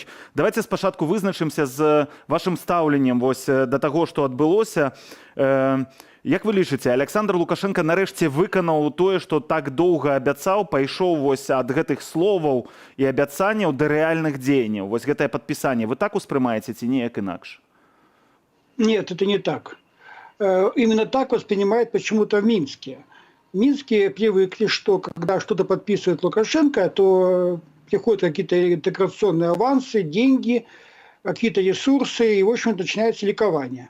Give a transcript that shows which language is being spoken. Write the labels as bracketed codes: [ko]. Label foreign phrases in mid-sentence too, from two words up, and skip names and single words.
[be] Давайте спачатку вызначымся з вашым стаўленнем вось да таго, што адбылося. Як вы лічыце, Александр Лукашенко нарэшце выканаў тое, што так доўга абяцаў, пайшоў вось ад гэтых словаў і абяцанняў да рэальных дзеянняў? Вось гэтае падпісанне вы так успрымаеце ці неяк інакш? [ru] Нет, это не так. Именно так воспринимают почему-то в Минске. В Минске привыкли, что когда что-то подписывает Лукашенко, то приходят какие-то интеграционные авансы, деньги, какие-то ресурсы, и, в общем, начинается ликование.